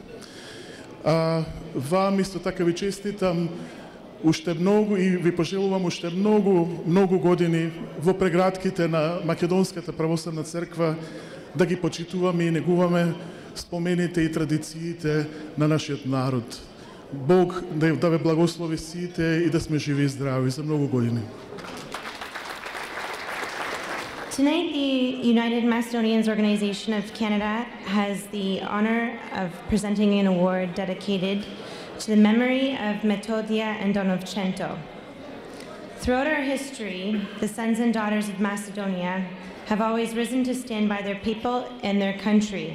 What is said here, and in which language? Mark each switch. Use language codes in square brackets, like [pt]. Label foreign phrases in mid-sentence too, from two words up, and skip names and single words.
[mk] Вам исто така ви честитам уште многу и ви пожелувам уште многу години во прегратките на Македонската православна црква да ги почитуваме и негуваме спомените и традициите на нашиот народ. Бог да ве благослови сите и да сме живи и здрави за многу години. [en] Tonight, the United Macedonians Organization of Canada has the honor of presenting an award dedicated to the memory of Metodia and Donovcento. Throughout our history, the sons and daughters of Macedonia have always risen to stand by their people and their country.